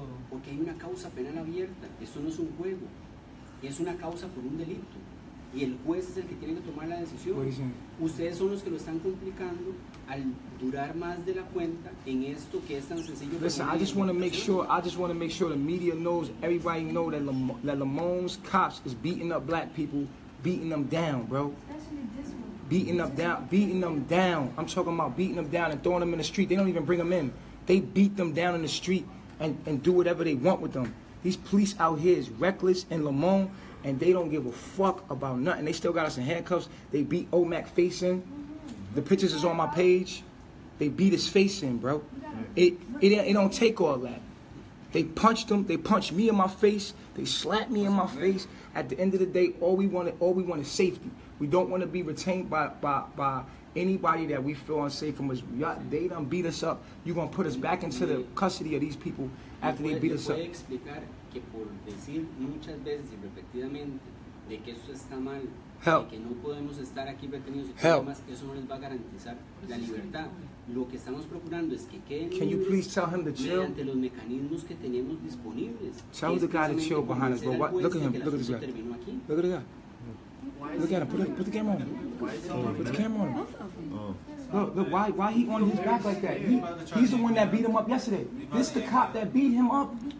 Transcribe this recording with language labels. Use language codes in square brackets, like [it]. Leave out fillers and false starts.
[es] Porque hay una causa penal abierta. Esto no es un juego. Es una causa por un delito. Y el juez es el que tiene que tomar la decisión. Ustedes son los que lo están complicando al durar más de la cuenta en esto que es tan sencillo. [en] Listen, I just want to make sure the media knows, everybody know that Lamone's cops is beating up black people, beating them down, bro. Beating them down. I'm talking about beating them down and throwing them in the street. They don't even bring them in. They beat them down in the street and do whatever they want with them. These police out here is reckless in Lamone, and they don't give a fuck about nothing. They still got us in handcuffs. They beat Omac face in. The pictures is on my page. They beat his face in, bro. It It don't take all that. They punched them. They punched me in my face. They slapped me in my face. At the end of the day, all we want is safety. We don't want to be retained by anybody that we feel unsafe from us. They done beat us up. You're going to put us back into the custody of these people after they beat us up. [es] ¿Puede explicar que por decir muchas veces y repetidamente de que eso está mal, de que no podemos estar aquí retenidos y todo demás, eso no les va a garantizar la libertad? Lo que estamos procurando es que queden mediante los mecanismos que tenemos disponibles. [en] Tell the guy to chill behind us, bro. Look at him. Look at this guy. Look at the guy. Look at him. Put the camera on him. Put the camera on him. Look, why he on his back like that? He's the one that beat him up yesterday. This the cop that beat him up.